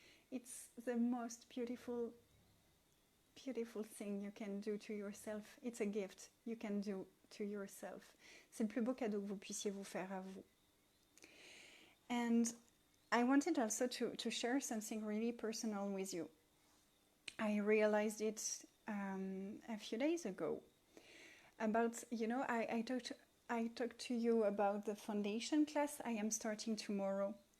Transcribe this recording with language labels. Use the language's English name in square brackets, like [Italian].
[English] It's the most beautiful thing you can do to yourself. It's a gift you can do to yourself. [French] C'est le plus beau cadeau que vous puissiez vous faire à vous. [English] And I wanted also to share something really personal with you. I realized it a few days ago about, I talked to you about the foundation class I am starting tomorrow.